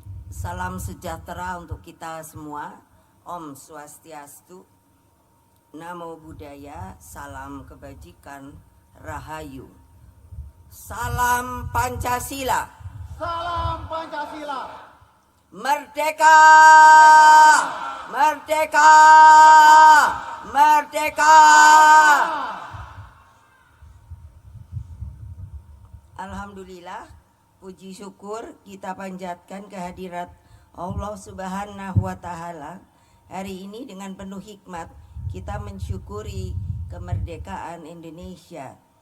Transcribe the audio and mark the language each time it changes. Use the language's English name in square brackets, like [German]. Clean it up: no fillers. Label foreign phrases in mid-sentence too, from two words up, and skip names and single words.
[Indonesian] Salam sejahtera untuk kita semua. [Sanskrit] Om Swastiastu. [Pali] Namo Buddhaya. [Indonesian] Salam kebajikan. Rahayu. Salam Pancasila. Salam Pancasila. Merdeka! Merdeka! Merdeka! Alhamdulillah, puji syukur kita panjatkan kehadirat [Arabic] الله سبحانه وتعالى. [Indonesian] Hari ini dengan penuh hikmat kita mensyukuri kemerdekaan Indonesia.